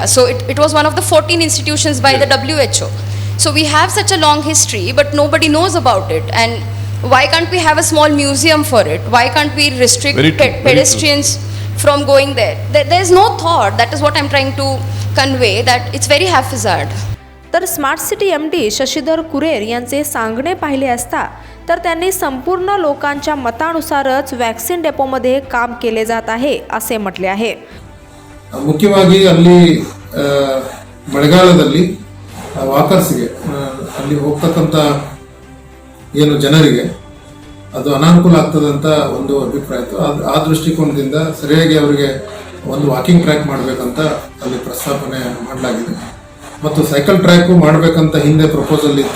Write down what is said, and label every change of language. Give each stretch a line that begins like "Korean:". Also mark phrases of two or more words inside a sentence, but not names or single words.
English: So it was one of the 14 institutions by the WHO. So we have such a long history, but nobody knows about it. And why can't we have a small museum for it? Why can't we restrict pedestrians from going there? There's no thought. That is what I'm trying to convey, that it's very haphazard.
Marathi: तर स्मार्ट सिटी MD शशीधर कुरेर यांचे सांगणे पाहिले असता तर त्यांनी संपूर्ण लोकांच्या मतानुसारच वॅक्सिन डेपोमध्ये काम केले जात आहे असे म्हटले आहे।
Kannada: ಮುಖ್ಯವಾಗಿ ಅಲ್ಲಿ ಮಳೆಗಾಲದಲ್ಲಿ ವಾಕರ್ಸ್ಗೆ ಅಲ್ಲಿ ಹೋಗ್ತಕ್ಕಂಥ ಏನು ಜನರಿಗೆ ಅದು ಅನಾನುಕೂಲ ಆಗ್ತದೆ ಅಂತ ಒಂದು ಅಭಿಪ್ರಾಯ ಇತ್ತು। ಆ ದೃಷ್ಟಿಕೋನದಿಂದ ಸರಿಯಾಗಿ ಅವರಿಗೆ ಒಂದು
English: walking track
Kannada: ಮಾಡಬೇಕಂತ ಅಲ್ಲಿ ಪ್ರಸ್ತಾಪನೆ ಮಾಡಲಾಗಿದೆ ಮತ್ತು
English: cycle track
Kannada: ಮಾಡಬೇಕಂತ ಹಿಂದೆ ಪ್ರಪೋಸಲ್ ಇತ್ತು।